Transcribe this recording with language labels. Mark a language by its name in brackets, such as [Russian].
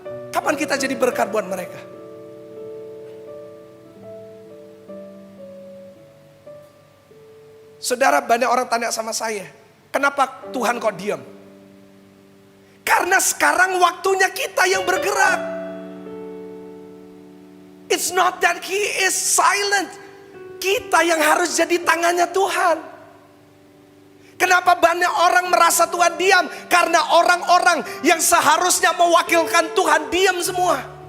[Indonesian] Kapan kita jadi berkat buat mereka? Saudara, banyak orang tanya sama saya, kenapa Tuhan kok diam? Karena sekarang waktunya kita yang bergerak. [English] It's not that He is silent. [Indonesian] Kita yang harus jadi tangannya Tuhan. Kenapa banyak orang merasa Tuhan diam? Karena orang-orang yang seharusnya mewakilkan Tuhan diam semua.